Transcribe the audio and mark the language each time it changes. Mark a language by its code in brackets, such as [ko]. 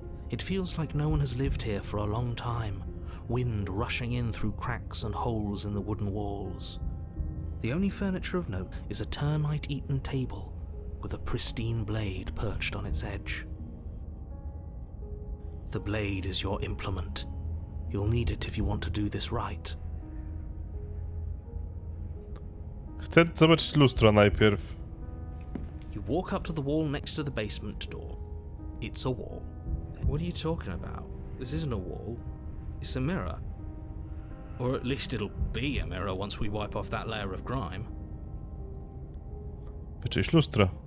[en] It feels like no one has lived here for a long time. Wind rushing in through cracks and holes in the wooden walls. The only furniture of note is a termite-eaten table with a pristine blade perched on its edge. The blade is your implement. You'll need it if you want to do this right. [pl] Chcę zobaczyć lustro najpierw. [en] You walk up to the wall next to the basement door. It's a wall. What are you talking about? This isn't a wall. It's a mirror. Or at least it'll be a mirror once we wipe off that layer of grime. [pl] Wyczyść lustro.